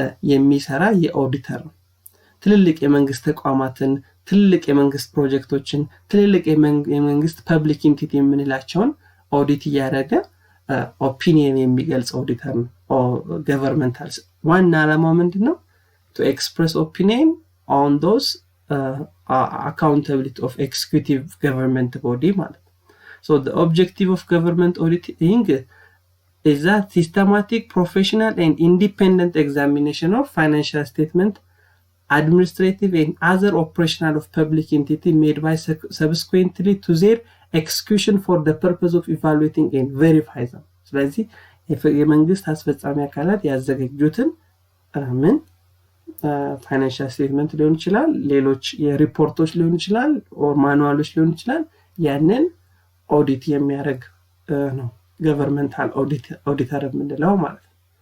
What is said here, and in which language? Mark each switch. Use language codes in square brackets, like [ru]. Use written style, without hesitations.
[am] የሚሰራ የኦዲተር ነው። ትልልቅ የመንግስት ተቋማትን፣ ትልልቅ የመንግስት ፕሮጀክቶችን፣ ትልልቅ የመንግስት ፐብሊክ ኢንቲቲ የምንላቸውን ኦዲት ያደረገ ኦፒኒየን የሚገልጽ ኦዲተር ነው። ገቨርንመንታል ዋና ዓላማው ምንድነው? [en] to express opinion on those accountability of executive government body [am] ማለት ነው። [en] so the objective of government auditing is that systematic, professional and independent examination of financial statement, administrative and other operational of public entity made by subsequently to their execution for the purpose of evaluating and verify them. [am] ስለዚህ የመንግስት አስፈጻሚ አካላት ያዘጋጁትን ምን ፋይናንሻል ስቴትመንት ሊሆን ይችላል፣ ሌሎች የሪፖርቶች ሊሆን ይችላል፣ ኦር ማኑዋሎች ሊሆን ይችላል፣ ያንን ኦዲት የሚያደርግ ነው ገቨርንመንታል ኦዲተር የምንለው ማለት ነው።